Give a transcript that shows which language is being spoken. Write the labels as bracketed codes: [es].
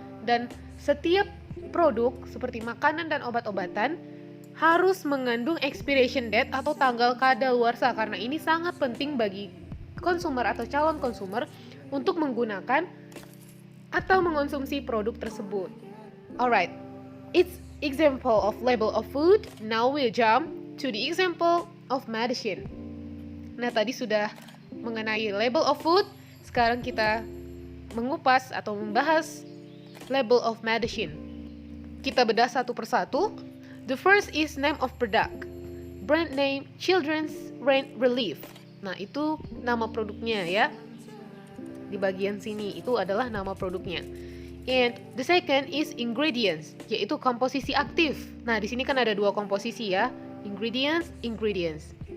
[id] Dan setiap produk seperti makanan dan obat-obatan harus mengandung expiration date atau tanggal kadaluarsa, karena ini sangat penting bagi konsumer atau calon konsumer untuk menggunakan atau mengonsumsi produk tersebut. [en] Alright, it's example of label of food. Now we'll jump to the example of medicine. [id] Nah, tadi sudah mengenai [en] label of food, [id] sekarang kita mengupas atau membahas [en] label of medicine. [id] Kita bedah satu persatu. [en] The first is name of product. Brand name Children's Rain Relief. [id] Nah, itu nama produknya ya. Di bagian sini itu adalah nama produknya. [en] And the second is ingredients, [id] yaitu komposisi aktif. Nah, di sini kan ada dua komposisi ya. Ingredients.